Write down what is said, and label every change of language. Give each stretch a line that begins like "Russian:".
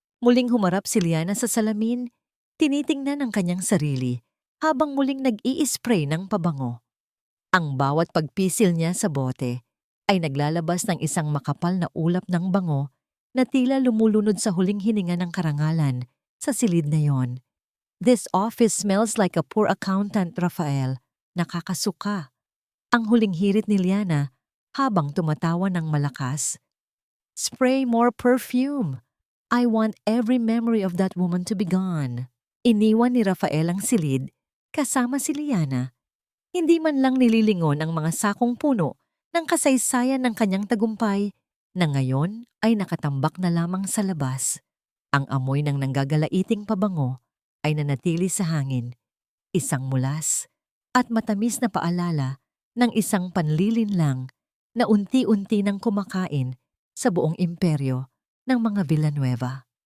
Filipino: Muling humarap si Liana sa salamin, tinitingnan ang kanyang sarili habang muling nag-i-spray ng pabango. Ang bawat pagpisil niya sa bote ay naglalabas ng isang makapal na ulap ng bango na tila lumulunod sa huling hininga ng karangalan sa silid na yon.
English: This office smells like a poor accountant, Rafael.
Filipino: Nakakasuka. Ang huling hirit ni Liana habang tumatawa ng malakas.
English: Spray more perfume. I want every memory of that woman to be gone.
Filipino: Iniwan ni Rafael ang silid kasama si Liana. Hindi man lang nililingon ang mga sakong puno ng kasaysayan ng kanyang tagumpay na ngayon ay nakatambak na lamang sa labas. Ang amoy ng nanggagalaiting pabango ay nanatili sa hangin, isang mulas at matamis na paalala ng isang panlilinlang na unti-unti nang kumakain sa buong imperyo ng mga Villanueva.